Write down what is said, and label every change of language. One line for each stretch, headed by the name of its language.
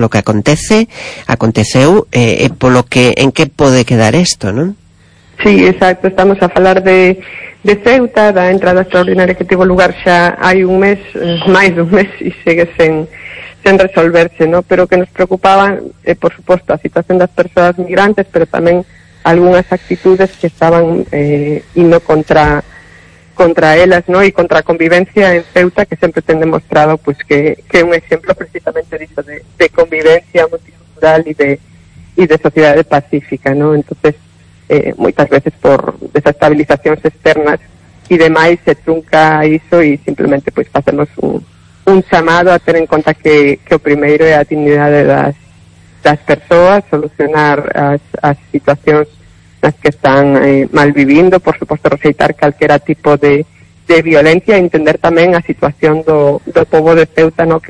Spanish: Por lo que aconteceu, por lo que, en que pode quedar esto, ¿no?
Galician: Sí, exacto, estamos a falar de Ceuta, da entrada extraordinaria que tivo lugar xa hai un mes, máis dun mes, e segue sen resolverse, ¿no? Pero que nos preocupaba, por suposto, a situación das persoas migrantes, pero tamén algunhas actitudes que estaban indo contra elas, ¿no?
Spanish: Y contra convivencia en Ceuta, que siempre te han demostrado pues que un ejemplo precisamente dicho de convivencia multicultural y de sociedad pacífica, ¿no? Entonces, muchas veces por desestabilizaciones externas y demás se trunca eso, y simplemente pues hacemos un llamado a tener en cuenta que lo primero es la dignidad de las personas, solucionar las situaciones las que están mal viviendo, por supuesto
Galician: rexeitar calquera tipo de violencia,
Spanish: e entender también la situación do povo de Ceuta, ¿no?